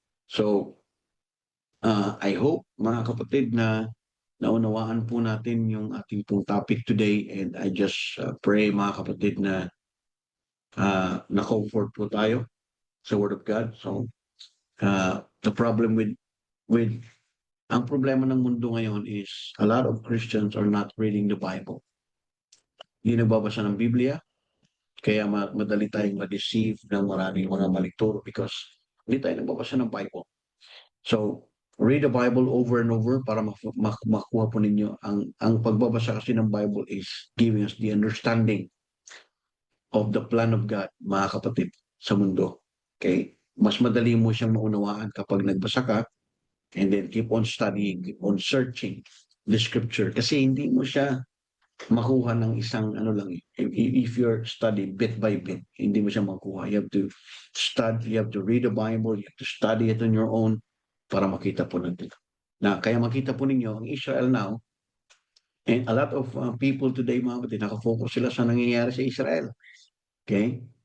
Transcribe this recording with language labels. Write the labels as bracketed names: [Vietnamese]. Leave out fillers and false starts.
[English] So, I hope, [Filipino] mga kapatid, na naunawaan po natin yung ating pong [English] topic today, and I just pray, [Filipino] mga kapatid, na na-comfort po tayo sa Word of God. [English] So, the problem with [Filipino] ang problema ng mundo ngayon [English] is a lot of Christians are not reading the Bible. [Filipino] Hindi nagbabasa ng Biblia, kaya madali tayong ma-deceive ng maraming mga malikturo [English] because [Filipino] hindi tayo nagbabasa ng Bible. [English] So, read the Bible over and over [Filipino] para makuha po ninyo. Ang pagbabasa kasi ng [English] Bible is giving us the understanding of the plan of God, [Filipino] mga kapatid, sa mundo. [English] Okay? [Filipino] Mas madali mo siyang maunawaan kapag nagbasa ka [English] and then keep on studying, keep on searching the scripture. [Filipino] Kasi hindi mo siya makuha ng isang ano lang. [English] If you're studying bit by bit, [Filipino] hindi mo siya makuha. [English] You have to study, you have to read the Bible, you have to study it on your own [Filipino] para makita po natin. Kaya makita po ninyo, ang Israel [English] now, and a lot of people today, [Filipino] mga kapatid, nakafocus sila sa nangyayari sa Israel. Okay?